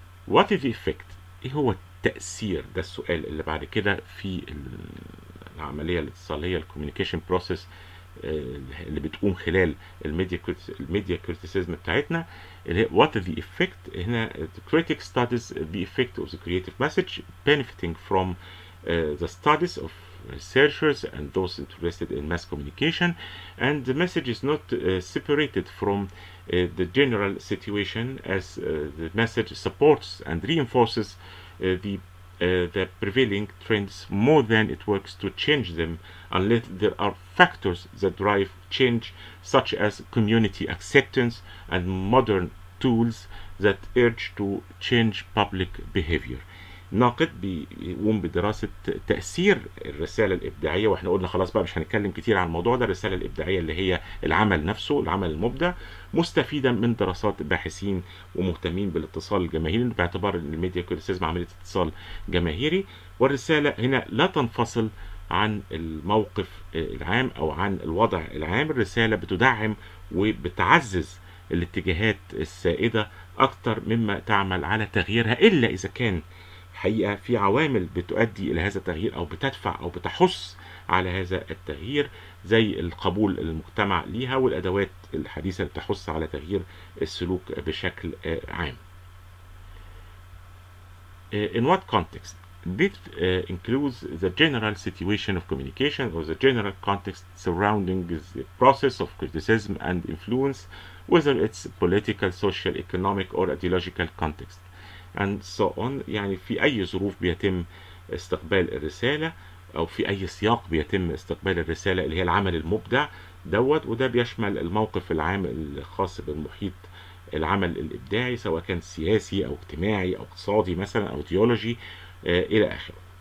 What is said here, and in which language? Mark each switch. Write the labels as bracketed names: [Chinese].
[English] What is the effect؟ [Arabic] إيه هو التأثير؟ ده السؤال اللي بعد كده في العملية الاتصالية الكوميونيكيشن بروسيس اللي بتقوم خلال الميديا كريتيسيزم بتاعتنا، اللي هي [English] what is the effect. هنا the critic studies the effect of the creative message benefiting from the studies of researchers and those interested in mass communication, and the message is not separated from the general situation, as the message supports and reinforces the prevailing trends more than it works to change them, unless there are factors that drive change such as community acceptance and modern tools that urge to change public behavior. [Arabic] ناقد بيقوم بدراسة تأثير الرسالة الإبداعية، واحنا قلنا خلاص بقى مش هنتكلم كتير عن الموضوع ده. الرسالة الإبداعية اللي هي العمل نفسه، العمل المبدع، مستفيدا من دراسات باحثين ومهتمين بالاتصال الجماهيري، باعتبار ان الميديا كريتيسيزم عملية اتصال جماهيري. والرسالة هنا لا تنفصل عن الموقف العام او عن الوضع العام. الرسالة بتدعم وبتعزز الاتجاهات السائدة اكتر مما تعمل على تغييرها، الا اذا كان حقيقة في عوامل بتؤدي إلى هذا التغيير أو بتدفع أو بتحث على هذا التغيير، زي القبول المجتمع ليها والأدوات الحديثة اللي بتحث على تغيير السلوك بشكل عام. [English] In what context? This includes the general situation of communication or the general context surrounding the process of criticism and influence, whether it's political, social, economic or ideological context. and so on. [Arabic] يعني في أي ظروف بيتم استقبال الرسالة أو في أي سياق بيتم استقبال الرسالة اللي هي العمل المبدع دوت، وده بيشمل الموقف العام الخاص بالمحيط العمل الإبداعي، سواء كان سياسي أو اجتماعي أو اقتصادي مثلا أو تيولوجي إلى آخره.